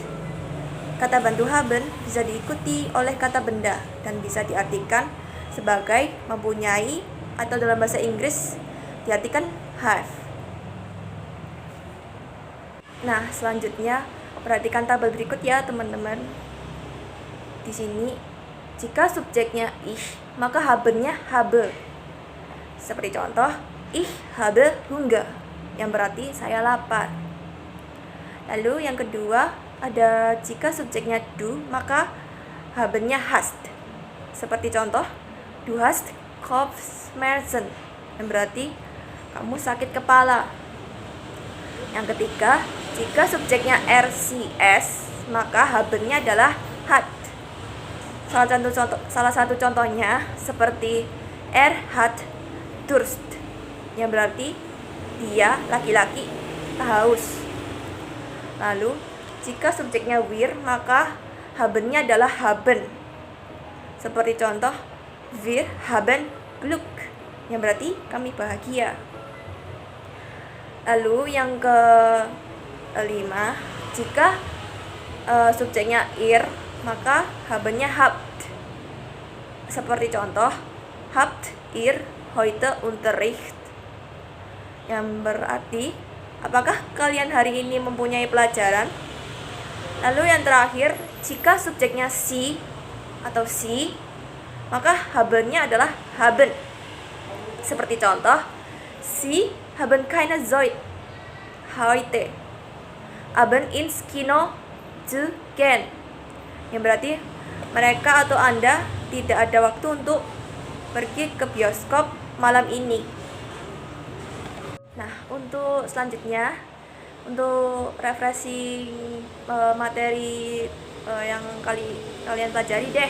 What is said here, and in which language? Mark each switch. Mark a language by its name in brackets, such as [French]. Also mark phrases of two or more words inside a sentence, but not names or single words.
[Indonesian] Kata bantu haben bisa diikuti oleh kata benda dan bisa diartikan sebagai mempunyai atau dalam bahasa Inggris diartikan have. Nah, selanjutnya perhatikan tabel berikut ya, teman-teman. Di sini jika subjeknya ich, maka habennya habe. Seperti contoh, [German] ich habe Hunger, [Indonesian] yang berarti saya lapar. Lalu yang kedua, ada jika subjeknya du, maka habennya hast. Seperti contoh, [German] du hast Kopfschmerzen, [Indonesian] yang berarti kamu sakit kepala. Yang ketiga, jika subjeknya RCS, maka habennya adalah hat. Salah satu contohnya seperti [German] hat Durst, [Indonesian] yang berarti dia laki-laki haus. Lalu jika subjeknya wir, maka habennya adalah haben. Seperti contoh, [German] wir haben Glück, [Indonesian] yang berarti kami bahagia. Lalu yang kelima, jika subjeknya ir, maka habennya habt. Seperti contoh, [German] habt ihr heute Unterricht, [Indonesian] yang berarti apakah kalian hari ini mempunyai pelajaran? Lalu yang terakhir, jika subjeknya sie atau si, maka habennya adalah haben. Seperti contoh, [German] sie haben keine Zeit heute abend ins Kino zu gehen, [Indonesian] yang berarti mereka atau Anda tidak ada waktu untuk pergi ke bioskop malam ini. Nah, untuk selanjutnya, untuk refreshing materi yang kalian pelajari deh.